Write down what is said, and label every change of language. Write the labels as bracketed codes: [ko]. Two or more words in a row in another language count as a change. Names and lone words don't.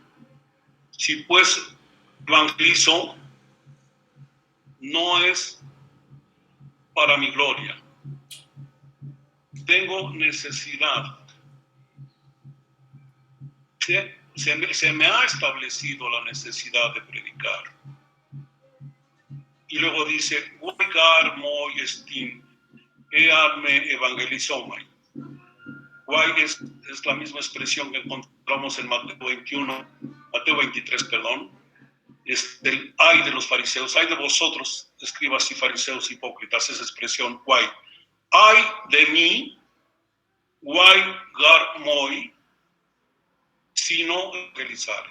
[es] Si pues evangelizo, no es para mi gloria. Tengo necesidad. Se me ha establecido la necesidad de predicar. Y luego dice, [el] Οὐαὶ γάρ μοί ἐστιν, ἐὰν μὴ εὐαγγελίσωμαι. [es] Guay es la misma expresión que encontramos en Mateo 23, perdón. Es del ay de los fariseos, ay de vosotros, escribas y fariseos hipócritas, esa expresión, guay. Ay de mí, [el] οὐαὶ γάρ μοι, [es] sino evangelizar.